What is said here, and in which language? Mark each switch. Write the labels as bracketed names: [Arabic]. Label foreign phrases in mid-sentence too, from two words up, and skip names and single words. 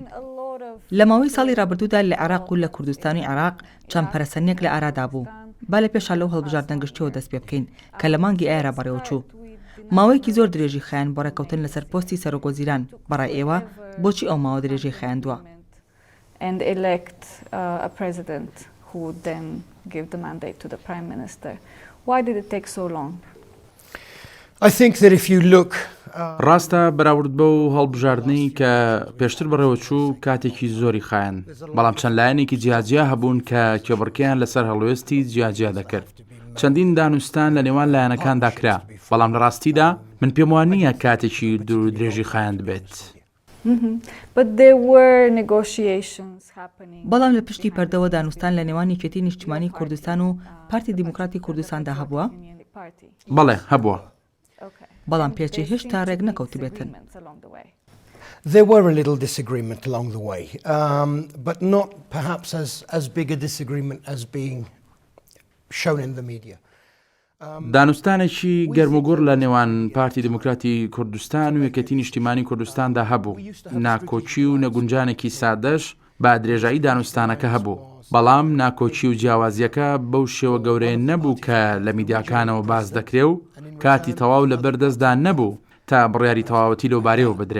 [Central Kurdish] لە ماوەی ساڵی ڕابردوودا لە عێراق و لە کوردستانی عێراق چەند پەرەسەنێک لە ئارادا بوو. با لە پێشا لەو هەڵبژاردنە گشتیەوە دەست پێ بکەین کە لە مانگی ئایرا بەڕێوە چوو. ماوەیەکی زۆر درێژی خایان بۆ ڕێکەوتن لەسەر پۆستی سەرۆکوەزیران بەڕای ئێوە بۆچی ئەو ماوە درێژی خایاندووە؟ [English] And elect a president who would then give the mandate to the prime minister. Why did it take so long? I think that if you look [Central Kurdish] ڕاستە بەراورد بە و هەڵبژاردنەی کە پێشتر بەڕێوە چوو کاتێکی زۆری خایەن، بەڵام چەند لایەنێکی جیاجیا هەبوون کە کێبڕکیان لەسەر هەڵوێستی جیاجیا دەکرد. چەندین دانوستان لە نێوان لایەنەکاندا کرا، بەڵام لە ڕاستیدا من پێم وان نییە کاتێکی دوور و درێژی خایاند بێت. بەڵام لە پشتی پەردەوە دانوستان لە نێوان یەکێتی نیشتیمانی کوردستان و پارتی دیموکراتی کوردستاندا هەبووە؟ بەڵێ هەبووە. بەڵام پێچی هێشتا ڕێک نەکەوتی بێتن. [English] There were a little disagreement along the way, but not perhaps as big a disagreement as being shown in the media. [Central Kurdish] دانوستانێکی گەرموگوڕ لە نێوان پارتی دیموکراتی کوردستان و یەکێتی نیشتیمانی کوردستاندا هەبوو. ناکۆچی و نەگونجانێکی سادەش با درێژایی دانوستانەکە هەبوو. بەڵام ناکۆچی و جیاوازیەکە بەو شێوە گەورەیە نەبوو کە لە میدیاکانەوە باز دەکرێ و کاتی تەواو لە بەردەستدا نەبوو تا بڕیاری تەواوەتی لەو بارەیەوە بدرێ.